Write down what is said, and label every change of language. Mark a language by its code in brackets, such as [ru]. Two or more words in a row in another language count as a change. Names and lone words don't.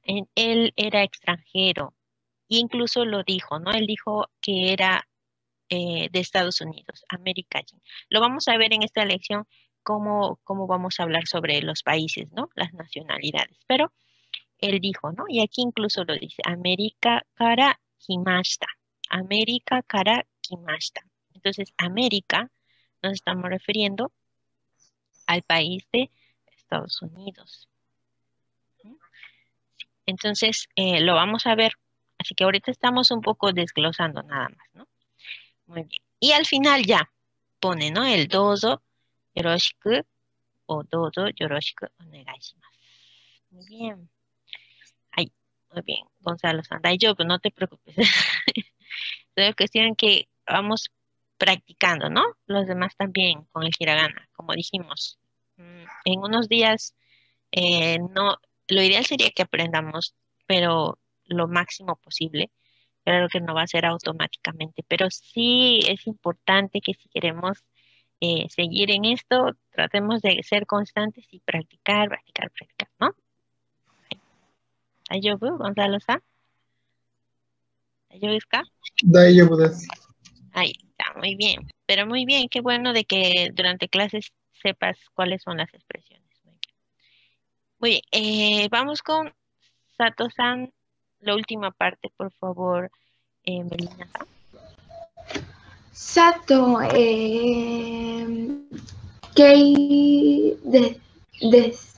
[es] Él era extranjero. E incluso lo dijo, ¿no? Él dijo que era de Estados Unidos, América. Lo vamos a ver en esta lección cómo vamos a hablar sobre los países, ¿no? Las nacionalidades. Pero él dijo, ¿no? Y aquí incluso lo dice, [ja] アメリカから来ました. アメリカから来ました. [es] Entonces, América nos estamos refiriendo al país de Estados Unidos. Entonces, lo vamos a ver. Así que ahorita estamos un poco desglosando nada más, ¿no? Muy bien. Y al final ya pone, ¿no? [ja] El どうぞよろしく o どうぞよろしくお願いします. [es] Muy bien. Ay, muy bien. Gonzalo-san, daijoubu, no te preocupes. Es cuestión que vamos practicando, ¿no? Los demás también con el hiragana, como dijimos. En unos días, no, lo ideal sería que aprendamos, pero lo máximo posible. Claro que no va a ser automáticamente, pero sí es importante que si queremos seguir en esto, tratemos de ser constantes y practicar, practicar, practicar, ¿no? ¿Daijoubu, Gonzalo-san? [ja] ¿大丈夫ですか? 大丈夫です。 [es] Ahí está, muy bien. Pero muy bien, qué bueno de que durante clases sepas cuáles son las expresiones. Muy bien, vamos con Sato-san, la última parte, por favor, Melina-san. [ja] 佐藤、ケイです.